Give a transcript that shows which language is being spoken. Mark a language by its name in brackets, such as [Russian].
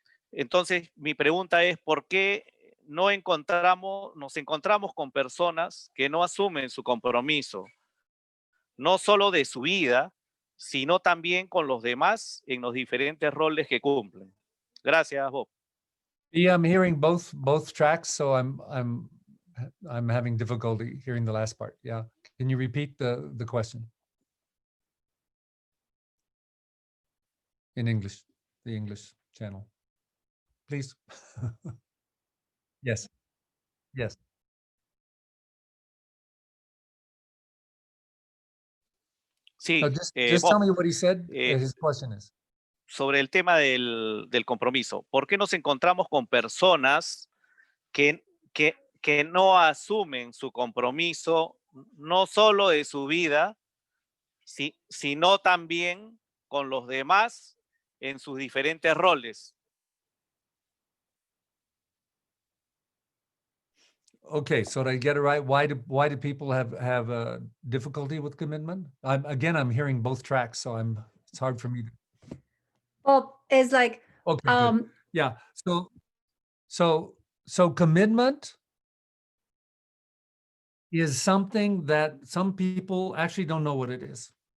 [Spanish] Entonces, mi pregunta es, ¿por qué nos encontramos con personas que no asumen su compromiso, no solo de su vida, sino también con los demás en los diferentes roles que cumplen? Gracias, Bob. [English] Yeah, I'm hearing both tracks, so I'm having difficulty hearing the last part. Yeah, can you repeat the question in English, the English channel, please? Yes. [Spanish] Sí. [English] No, just tell me what he said. His question is. [Spanish] Sobre el tema del compromiso. ¿Por qué nos encontramos con personas que no asumen su compromiso, no solo de su vida, sino también con los demás en sus diferentes roles? [English] Okay, so to get it right, why do people have difficulty with commitment? I'm hearing both tracks, so it's hard for me to. Bob is like, okay, good. Yeah. So commitment is something that some people actually don't know what it is.